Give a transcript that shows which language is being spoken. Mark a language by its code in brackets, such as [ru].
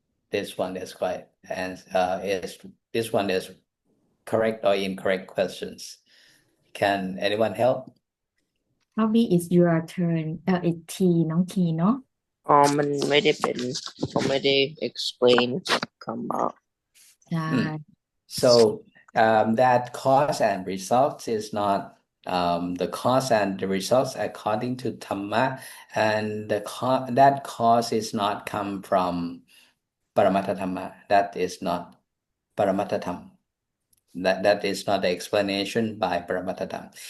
[en] This one is quite, and this one is correct or incorrect questions. Can anyone help? Probably it's your turn it's T น้อง T เนาะ [th] มันไม่ได้เป็นเขาไม่ได้ explain คำว่า ใช่ [en] So that cause and results is not the cause and the results according to Dhamma, and that cause is not come from Paramattha Dhamma. That is not Paramattha Dhamma. That is not the explanation by Paramattha Dhamma.